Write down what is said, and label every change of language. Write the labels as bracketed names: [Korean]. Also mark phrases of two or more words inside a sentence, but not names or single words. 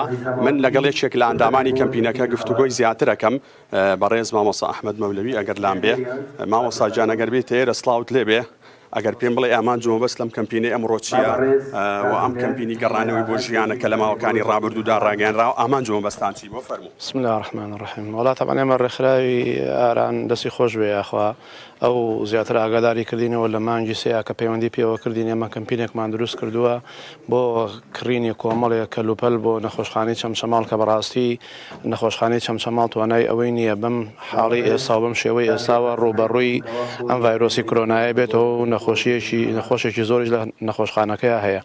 [Central Kurdish] من لەگەڵ یەکێک لە ئەندامانی کەمپینەکە گفتوگۆی زیاتر ئەەکەم بەڕێز مامۆستا ئەحمەد مەولەوی ئەگەر لام بێ. مامۆستا گیان ئەگەر بێت ئێرە سڵاوت لێ بێ ئەگەر پێم بڵێ ئامان جومە بەست لەم کەمپینەی ئەمڕۆ چییە و ئەم کەمپینی گەڕانەوەی بۆ ژیانەکە لە ماوەکانی ڕابردوودا ڕاگەیانراوە ئامان جومە بەستان چی بۆ فەرموو. [Arabic] بسم الله الرحمن الرحیم. [Central Kurdish] وڵات طبعا ئێمە ڕێکخراوی ئاران دەستی خۆش بێ یاخوا ئەو زیاتر ئاگاداری کردینەوە لە مانگی سەیە کە پەیوەندی پێوە کردین ئێمە کەمپینێکمان دروست کردووە بۆ کڕینی کۆمەڵێک کەلوپەل بۆ نەخۆشخانەی چەمچەماڵ کە بەڕاستی نەخۆشخانەی چەمچەماڵ توانای ئەوەی نییە بەم حاڵی ئێستا بەم شێوەی ئێستاوە ڕوبەڕووی ئەم ڤایرۆسی کۆرۆنایە بێتەوە و نەخۆشێکی زۆریش لە نەخۆشخانەکەیە هەیە.